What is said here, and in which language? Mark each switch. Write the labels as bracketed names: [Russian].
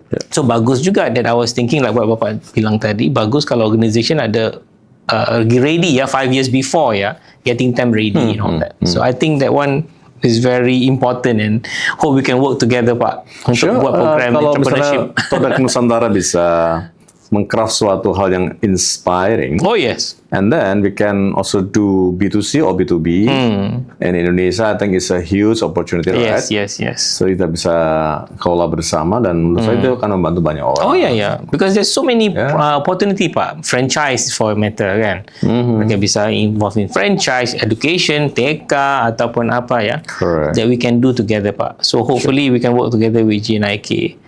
[English] So bagus juga that I was thinking, like what Bapak bilang tadi, [Indonesian] bagus kalau organisation ada [English] ready 5 years before getting them ready and all that. So I think that one is very important, and hope we can work together, Pak, [Indonesian] untuk buat program entrepreneurship. Kalau Todak Nusantara bisa mengcraft suatu hal yang inspiring. [English] And then we can also do B2C or B2B. And Indonesia, I think is a huge opportunity, right? Yes. [Indonesian] So kita bisa kelola bersama, dan menurut saya itu akan membantu banyak orang. [English] Because there's so many opportunity, Pak. Franchise for a matter, [Indonesian] kan. Mereka bisa involve in franchise, education, TK, ataupun apa [English] Correct. that we can do together, Pak. So hopefully we can work together with JNIK.